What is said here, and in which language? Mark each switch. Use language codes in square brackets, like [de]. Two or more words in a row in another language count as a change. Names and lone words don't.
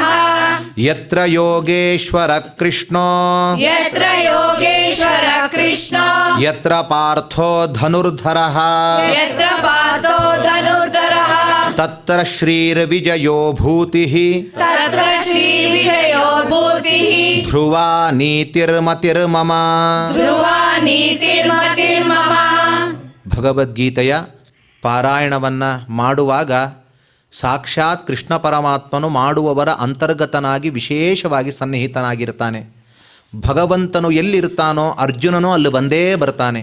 [sa] यत्र योगेश्वरः कृष्णो यत्र योगेश्वरः कृष्णो यत्र पार्थो धनुर्धरः यत्र पार्थो धनुर्धरः तत्र श्रीर्विजयो भूतिः तत्र श्रीविजयो भूतिः ध्रुवा ನೀತಿರ್ಮತಿರ್ಮಮ ಧ್ರುವ ನೀತಿರ್ಮತಿರ್ಮಮ. [kn] ಭಗವದ್ಗೀತೆಯ ಪಾರಾಯಣವನ್ನು ಮಾಡುವಾಗ ಸಾಕ್ಷಾತ್ ಕೃಷ್ಣ ಪರಮಾತ್ಮನು ಮಾಡುವವರ ಅಂತರ್ಗತನಾಗಿ ವಿಶೇಷವಾಗಿ ಸನ್ನಿಹಿತನಾಗಿರ್ತಾನೆ. ಭಗವಂತನು ಎಲ್ಲಿರ್ತಾನೋ ಅರ್ಜುನನೂ ಅಲ್ಲಿ ಬಂದೇ ಬರ್ತಾನೆ.